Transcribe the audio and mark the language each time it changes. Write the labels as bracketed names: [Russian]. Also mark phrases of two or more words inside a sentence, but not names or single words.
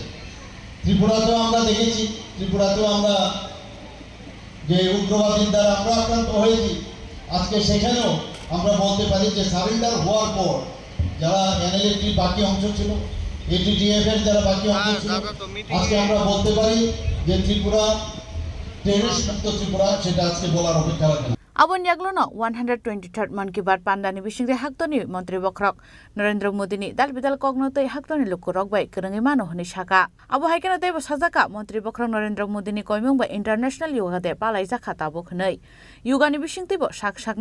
[Bangla] ত্রিপুরাতেও আমরা দেখেছি, ত্রিপুরাতেও আমরা যে উগ্রবাদীর দ্বারা আমরা আক্রান্ত হয়েছি, আজকে সেখানেও আমরা বলতে পারি যে সারেন্ডার হওয়ার পর যারা এনএলএটির বাকি অংশ ছিল, এটিটিএফ এর যারা বাকি অংশ ছিল, আজকে আমরা বলতে পারি যে ত্রিপুরা টেররিস্ট মুক্ত ত্রিপুরা, সেটা আজকে বলার অপেক্ষা রাখে না। [Kok Borok] Abon yaglono 123rd man ki bar pandani bisingre haktoni montri bokrok Narendra Modi ni dal bidal kognotoi haktoni lukurok bai kerengi mano honi shaka abo haikena tei sajaka montri bokrok Narendra Modi ni koimung bai [English] international yoga de [Kok Borok] palai jakha tabo khnei yoga ni bisingti bo sak sakno